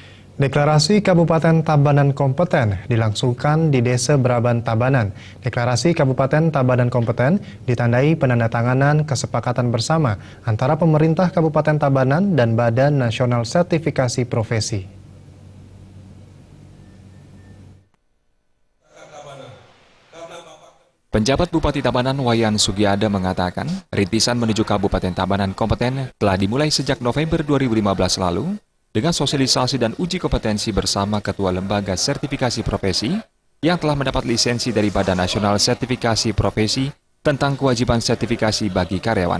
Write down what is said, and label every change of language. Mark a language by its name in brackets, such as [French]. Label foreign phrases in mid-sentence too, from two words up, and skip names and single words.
[Indonesian] Deklarasi Kabupaten Tabanan Kompeten dilangsungkan di Desa Braban Tabanan. Deklarasi Kabupaten Tabanan Kompeten ditandai penandatanganan kesepakatan bersama antara pemerintah Kabupaten Tabanan dan Badan Nasional Sertifikasi Profesi. Penjabat Bupati Tabanan Wayan Sugiada mengatakan, rintisan menuju Kabupaten Tabanan Kompeten telah dimulai sejak November 2015 lalu dengan sosialisasi dan uji kompetensi bersama Ketua Lembaga Sertifikasi Profesi yang telah mendapat lisensi dari Badan Nasional Sertifikasi Profesi tentang kewajiban sertifikasi bagi karyawan.